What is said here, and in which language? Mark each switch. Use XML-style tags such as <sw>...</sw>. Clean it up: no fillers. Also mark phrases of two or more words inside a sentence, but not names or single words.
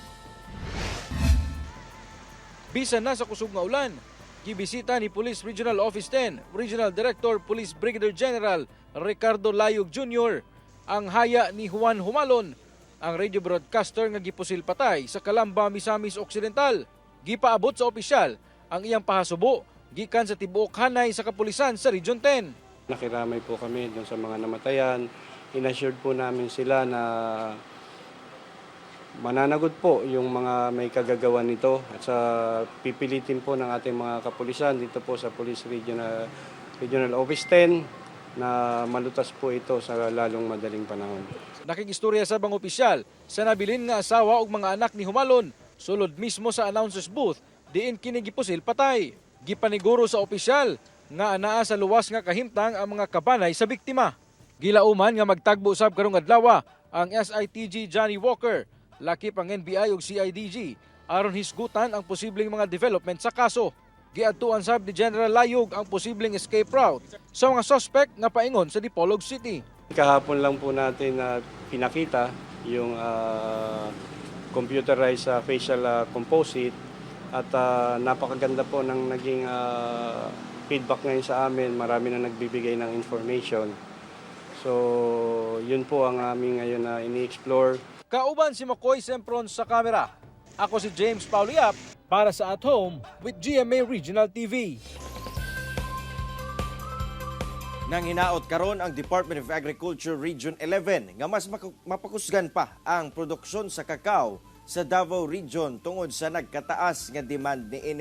<ceb>Bisan na sa kusog nga ulan, gibisita ni Police Regional Office 10,</ceb> <en>Regional Director Police Brigadier General</en> <ceb>Ricardo Layog Jr., ang haya ni Juan Humalon, ang</ceb> <en>radio broadcaster</en> <ceb>nga gipusil patay sa Calamba, Misamis Occidental. Gipaabot sa opisyal ang iyang pahasubo gikan sa tibuok hanay sa kapulisan sa Region 10.</ceb> <tl>Nakiramay po kami doon sa mga namatayan. Inassured po namin sila na mananagot po yung mga may kagagawa nito at sa pipilitin po ng ating mga kapulisan dito po sa Police Regional Office 10 na malutas po ito sa lalong madaling panahon.</tl> <ceb>Nakigistorya sa bang opisyal sa nabilin nga asawa ug mga anak ni Humalon sulod mismo sa</ceb> <en>announcer's booth</en> <ceb>diin kini gipusil patay. Gipaniguro sa opisyal nga anaa sa luwas nga kahimtang ang mga kabanay sa biktima. Gilauman nga magtagbo usab karong adlaw ang SITG Johnny Walker, lakip ang NBI ug CIDG aron hisgutan ang posibleng mga development sa kaso. Giadtuan sab ni General Layog ang posibleng</ceb> <en>escape route</en> <ceb>sa mga suspect nga paingon sa Dipolog City.</ceb> <tl>Kahapon lang po natin pinakita yung</tl> <en>computerized facial composite</en> <tl>at napakaganda po ng naging feedback ngayon sa amin. Marami na nagbibigay ng information. So, yun po ang aming ngayon na ini-explore.</tl> <ceb>Kauban si Makoy Sempron sa kamera. Ako si James Paulo Yap para sa At Home with GMA Regional TV. Nang hinaot karon ang Department of Agriculture Region 11 nga mas mapakusgan pa ang produksyon sa kakao sa Davao Region tungod sa nagkataas nga demand niini.</ceb>